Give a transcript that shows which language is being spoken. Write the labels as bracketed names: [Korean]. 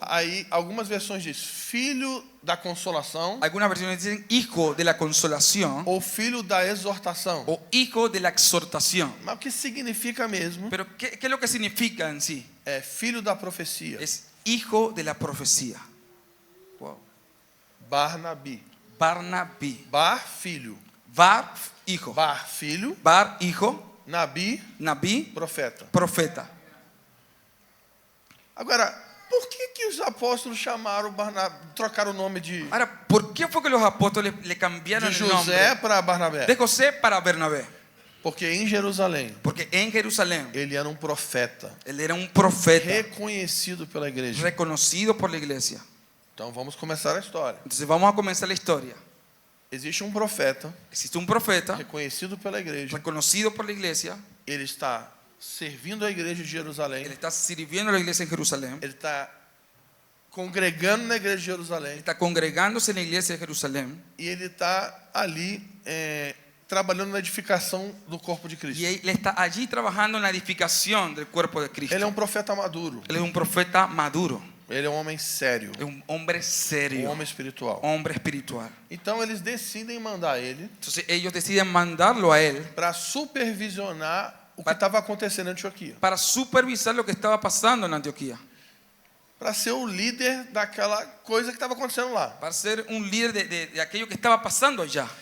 [Portuguese] Aí algumas versões diz filho da consolação [Spanish] Algunas versiones dicen hijo de la consolación [Portuguese] ou filho da exortação. [Spanish] o hijo de la exhortación. [Portuguese] Mas o que significa mesmo [Spanish] Pero ¿qué es lo que significa en sí? [Portuguese] é filho da profecia. [Spanish] Es hijo de la profecía. Wow. [Portuguese] Barnabi. [Spanish] Barnabí. [Portuguese] Bar, filho. [Spanish] Bar, hijo. [Portuguese] Bar, filho. [Spanish] Bar, hijo. [Portuguese] Nabi, [Spanish] Nabí, [Portuguese] profeta. [Spanish] profeta. [Portuguese] Agora, por que os apóstolos chamaram Barnabé, trocaram o nome de [Spanish] Ahora, ¿por qué fue que los apóstoles le cambiaron el [Portuguese] José [Spanish] nombre [Portuguese] para Barnabé? [Spanish] de José para Bernabé? [Portuguese] Porque em Jerusalém [Spanish] Porque en Jerusalén [Portuguese] ele era um profeta [Spanish] él era un profeta [Portuguese] reconhecido pela igreja. [Spanish] reconocido por la iglesia. [Portuguese] Então vamos começar a história. [Spanish] Entonces vamos a comenzar la historia. [Portuguese] Existe um profeta [Spanish] Existe un profeta [Portuguese] reconhecido pela igreja. [Spanish] reconocido por la iglesia. [Portuguese] Ele está servindo a igreja de Jerusalém. [Spanish] Él está sirviendo a la iglesia en Jerusalén. [Portuguese] Ele está congregando na igreja de Jerusalém. [Spanish] Está congregándose en la iglesia de Jerusalén. [Portuguese] E ele está ali trabalhando na edificação do corpo de Cristo. [Spanish] Y él está allí trabajando en la edificación del cuerpo de Cristo. [Portuguese] Ele é um profeta maduro. [Spanish] Él es un profeta maduro. [Portuguese] Ele é um homem sério. [Spanish] Es un hombre [Portuguese] Um [Spanish] serio. [Portuguese] homem espiritual. [Spanish] Hombre espiritual. [Portuguese] Então eles decidem mandar ele [Spanish] Entonces ellos deciden mandarlo a él [Portuguese] para supervisionar o que estava acontecendo em Antioquia. [Spanish] para supervisar lo que estaba pasando en Antioquía. [Portuguese] Para ser o líder daquela coisa que estaba acontecendo lá. [Spanish] Para ser un líder de aquello que estaba pasando allá.